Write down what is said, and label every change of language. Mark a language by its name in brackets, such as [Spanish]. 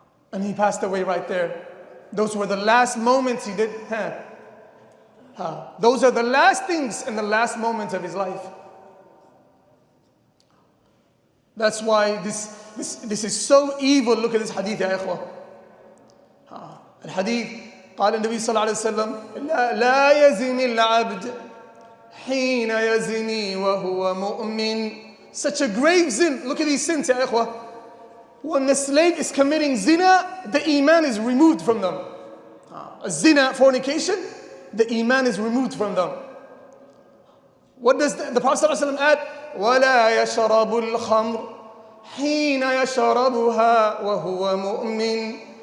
[English] And he passed away right there. Those were the last moments he did. Those are the last things and the last moments of his life. That's why this is so evil. Look at this hadith, ya ikhwah. [Arabic] الحديث قال النبي صلى الله عليه وسلم لا يزني العبد حين يزني وهو مؤمن. [English] Such a grave sin. Look at these sins, ya ikhwah. When the slave is committing zina, the iman is removed from them. Zina, fornication, the iman is removed from them. What does the Prophet ﷺ add? [Arabic] وَلَا يَشْرَبُ الْخَمْرِ حِينَ يَشْرَبُهَا وَهُوَ مُؤْمِنٌ.